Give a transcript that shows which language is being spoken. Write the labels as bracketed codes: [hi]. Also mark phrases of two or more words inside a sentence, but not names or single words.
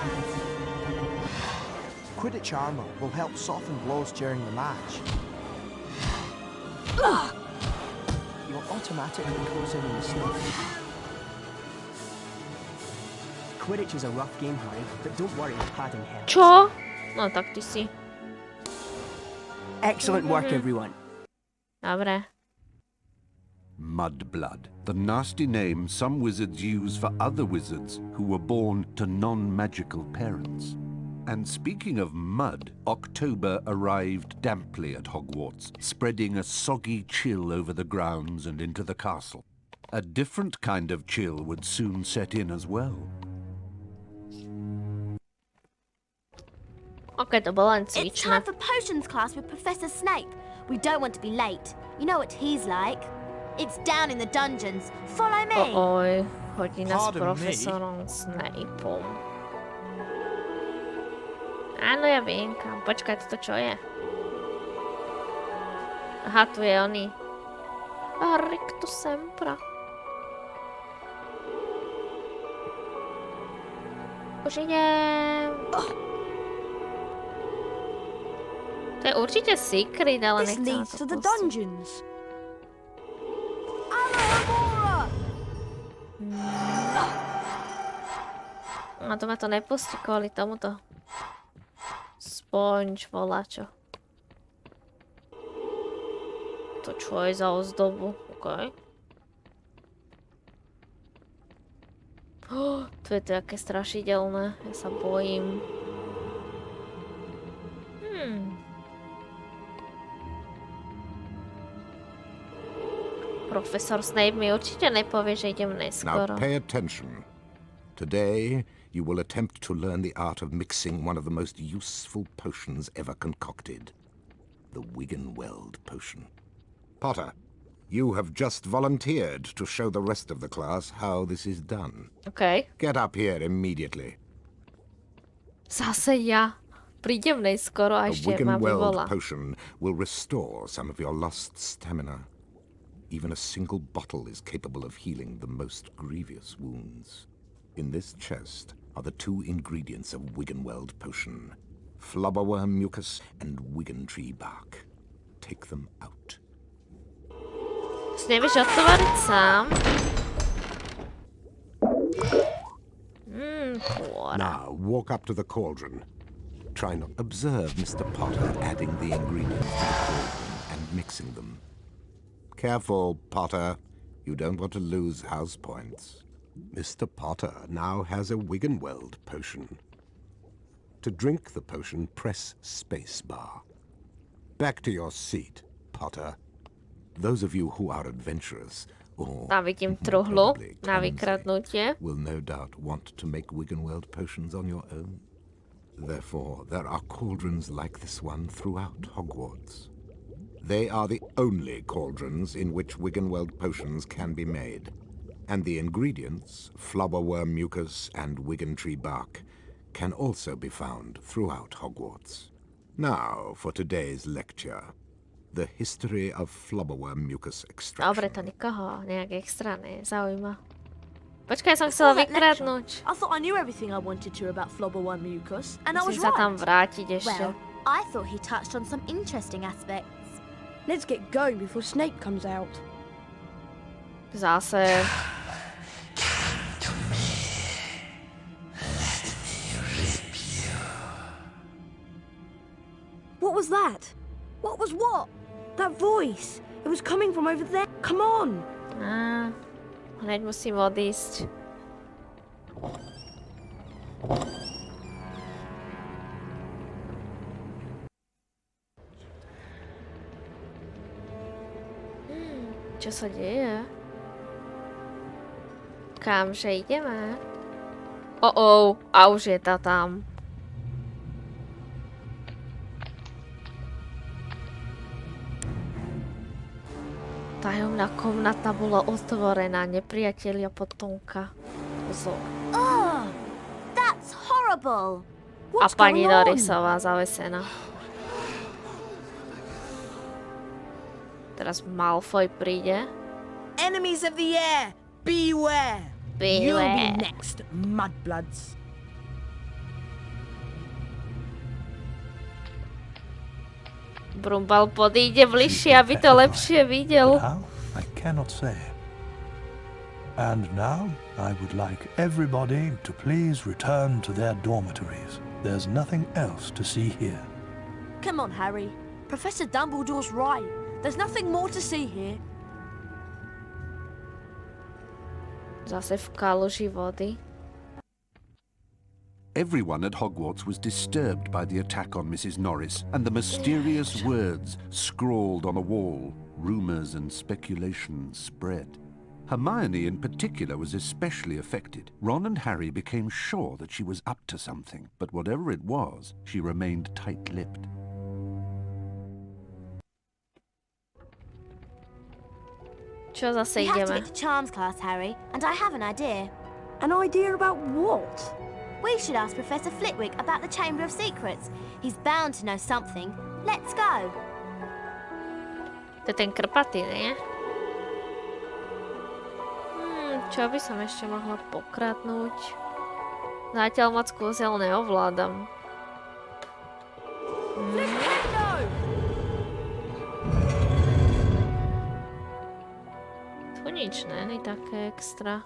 [en] Quidditch armor will help soften blows during the match. You'll automatically close in on the snitch. Quidditch is a rough game, Harry, but don't worry, padding helps. [sk] Čo? No tak ty si. [en] Excellent work, everyone. [sk] Dobre. [en] Mudblood, the nasty name some wizards use for other wizards who were born to non-magical parents. And speaking of mud, October arrived damply at Hogwarts, spreading a soggy chill over the grounds and into the castle. A different kind of chill would soon set in as well. [sk] OK, to bolo len [en] It's [sk] cvičné. [en] time for potions class with Professor Snape. We don't want to be late. You know what he's like. It's down in the dungeons. Follow me. [sk] Oj, hodina s [en] Pardon me? [sk] profesorom Snapeom. Áno, ja viem kam. Počkaj, to čo je? Aha, tu je oný. Rictus Sempra. Už idem. To je určite secret, ale [en] This [sk] nechcem na [en] leads to to the [sk] pustiť. [en] dungeons. Alohomora! [sk] A to ma to nepustí kvôli tomuto. Sponge volačo. To čo je za ozdobu? OK. To je to aké strašidelné. Ja sa bojím. Profesor Snape mi určite nepovie, že idem [en] Now [sk] neskoro. [en] pay attention. Today, you will attempt to learn the art of mixing one of the most useful potions ever concocted. The Wiggenweld potion. Potter, you have just volunteered to show the rest of the class how this is done. OK. Get up here immediately. [sk] Zase ja. Prídem neskoro a [en] The [sk] ešte ma vyvolá. [en] Wiggenweld potion will restore some of your lost stamina. Even a single bottle is capable of healing the most grievous wounds. In this chest are the 2 ingredients of Wiggenweld potion. Flubberworm mucus and Wiggentree bark. Take them out. [sk] Si nevieš otvoriť sám? Kôra. [en] Now, walk up to the cauldron. Try not observe Mr. Potter adding the ingredients to the cauldron and mixing them. Careful, Potter. You don't want to lose house points. Mr. Potter now has a Wiggenweld potion. To drink the potion, press spacebar. Back to your seat, Potter. Those of you who are adventurous, or [sk] Tam vidím truhlu [en] probably [sk] na [en] clumsy, [sk] vykradnutie. [en] will no doubt want to make Wiggenweld potions on your own. Therefore, there are cauldrons like this one throughout Hogwarts. They are the only cauldrons in which Wiggenweld potions can be made. And the ingredients, flobberworm mucus and Wiggentree bark, can also be found throughout Hogwarts. Now, for today's lecture. The history of flobberworm mucus [sk] Dobre, [en] extraction. [sk] to nikoho nejak extra nezaujíma. Počkaj, som chcela vykradnúť. [en] I thought I knew everything I wanted to about flobberworm mucus, and I was [sk] Musím sa tam [en] right. [sk] vrátiť ešte. [en] Well, I thought he touched on some interesting aspects. Let's get going before Snape comes out. [sk] Zase. [en] What was that? What was what? That voice. It was coming from over there. Come on. [sk] Hneď musím odísť. Čo sa deje? Kamže ideme? A už je tá tam. Tajomná komnata bola otvorená, nepriatelia potomka. Pozor. [en] Oh, that's horrible. [sk] A [en] What's [sk] pani [en] going on? [sk] Norrisová zavesená. Teraz Malfoy príde. [en] Enemies of the air, beware. You'll be next, mudbloods. [sk] Brumbal podíde bližšie, aby to lepšie videl. [en] How? I cannot say. And now, I would like everybody to please return to their dormitories. There's nothing else to see here. Come on, Harry. Professor Dumbledore's right. There's nothing more to see here. [sk] Zase v kaluži vody. [en] Everyone at Hogwarts was disturbed by the attack on Mrs. Norris and the mysterious words scrawled on a wall. Rumours and speculations spread. Hermione in particular was especially affected. Ron and Harry became sure that she was up to something, but whatever it was, she remained tight-lipped. [sk] Čo zase [en] We have to [sk] ideme? [en] get to charms class, Harry, and I have an idea. An idea about what? We should ask Professor Flitwick about the Chamber of Secrets. He's bound to know something. Let's go. [sk] To je ten krpatý, nie? Čo by som ešte mohla pokradnúť? Zatiaľ moc kúzel neovládam. Tu nič není také extra.